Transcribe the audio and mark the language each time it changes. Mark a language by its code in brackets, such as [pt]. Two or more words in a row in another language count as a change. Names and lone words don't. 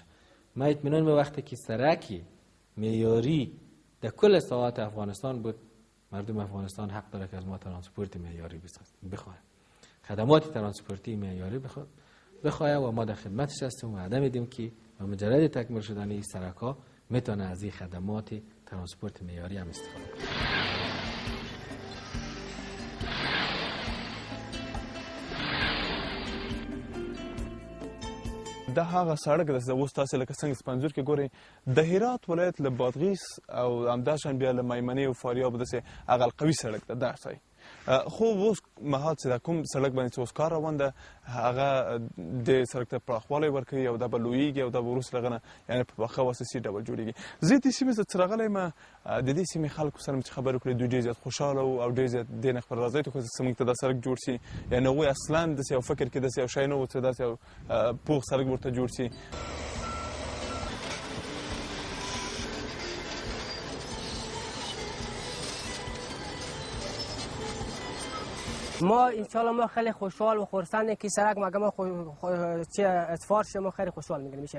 [fa] ما اطمینان به وقتی که سرکی معیاری در کل ساحات افغانستان بود، مردم افغانستان حق داره که از ما ترانسپورت معیاری بخواه، خدمات ترانسپورتی معیاری بخواه و ما در خدمتش هستیم و وعده میدیم که با مجرد تکمیل شدن این سرک‌ها میتونه از این خدمات ترانسپورت معیاری هم استفاده کنه. [ps] دا هغه سړک د اوس تاسو لکه څنګه سپنځور کې ګورئ د هرات ولایت له بادغیس او همداشان بیا له میمنې او فاریاب داسې هغه القوي سړک ده دا ځای. خو اوس مهال چې دا کوم سړک باندې چې اوس کار روان ده هغه د سړک ته پراخوالی ورکوي او دا به لویږي او دا به وروسته له هغه نه یعنې په پاخه او اساسي ډول جوړېږي. زه دې سیمې ته راغلی یم، د دې سیمې خلکو سره مې چې خبرې وکړې دوی ډېر زیات خوشحاله وو او ډېر زیات دې نه خبر راځئ چې موږ ته دا سړک جوړ شي، یعنې هغوی اصلا داسې یو فکر کې داسې یو شی نه و چې داسې یو پوخ سړک ورته جوړ شي. [fa] ما انشالله ما خیلی خوشحال و خرسندیم که سرک ما چه اتفاق شه ما خیلی خوشحال میشیم.